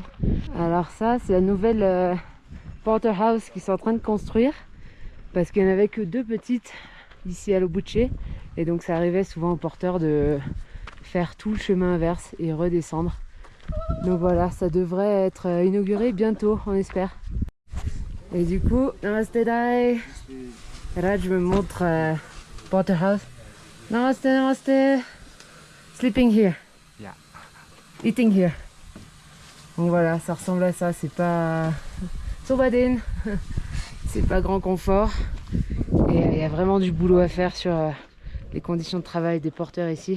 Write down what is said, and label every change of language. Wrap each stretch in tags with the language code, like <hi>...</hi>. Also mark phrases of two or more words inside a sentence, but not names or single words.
<fr>Alors ça c'est la nouvelle Porterhouse qu'ils sont en train de construire, parce qu'il n'y en avait que 2 petites ici à Lobuche, et donc ça arrivait souvent aux porteurs de faire tout le chemin inverse et redescendre. Donc voilà, ça devrait être inauguré bientôt, on espère. Et du coup,</fr> <ne>नमस्ते दाइ.</ne> <fr>Raj me montre Porterhouse. Namaste, namaste.</fr> <en>Sleeping here. Yeah. Eating here.</en> <fr>Donc voilà, ça ressemble à ça, c'est pas Sobadin. C'est pas grand confort. Et il y a vraiment du boulot à faire sur les conditions de travail des porteurs ici.</fr>